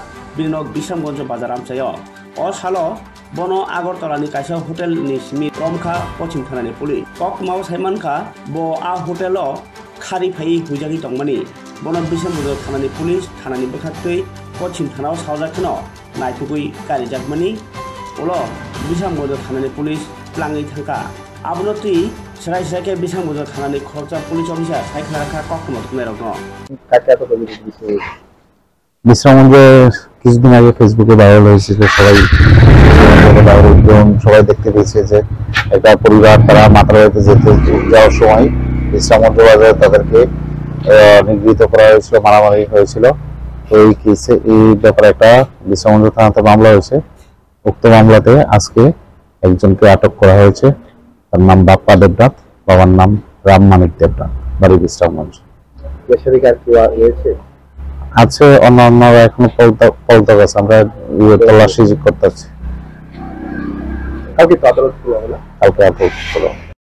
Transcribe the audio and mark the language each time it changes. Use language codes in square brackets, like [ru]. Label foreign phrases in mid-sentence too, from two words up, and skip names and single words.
[trp] बिनक बिसामगन्ज बाजार आमचयो अ सालो बनो आगरतलानि कायसा होटेल नि स्मिथ रमखा पश्चिम थानानि पुलिस कक माव साइमानखा बो आ होटेलो खारि फाइ हुजागि तंमानि बनो बिसामगन्ज थानानि पुलिस थानानि बखाक्तै पश्चिम थानाव सावजाखनो नायथुगै गारि जागमानि ओलो बिसामगन्ज थानानि पुलिस प्लाङै थांका आबनति सराय सरायके बिसामगन्ज थानानि खरचा पुलिस अफिसार साइखाराखा ककमत कुमेरनो [bn] কাটা তো বিষয় বিসামগঞ্জ কিছুদিন আগে ফেসবুকে ভাইরাল হয়েছিল সবাই দেখতে পেয়েছে যে একটা পরিবার তারা মাতারবাড়িতে যেতে যাওয়ার সময় বিশ্রামগঞ্জ বাজারে তাদেরকে নিগৃহীত করা হয়েছিল মারামারি হয়েছিল এই কেসে এই ব্যাপারে একটা বিশ্রামগঞ্জ থানাতে মামলা হয়েছে উক্ত মামলাতে আজকে একজনকে আটক করা হয়েছে তার নাম বাপ্পা দেবনাথ বাবার নাম রামমানিক দেবনাথ বাড়ি বিশ্রামগঞ্জ বেসরকারি কি হয়েছে আছে অন্যান্যরা এখনো পৌঁছাতে গেছে আমরা তল্লাশি করতেছি কালকে আদালত শুরু হবে না কালকে আদালত শুরু হবে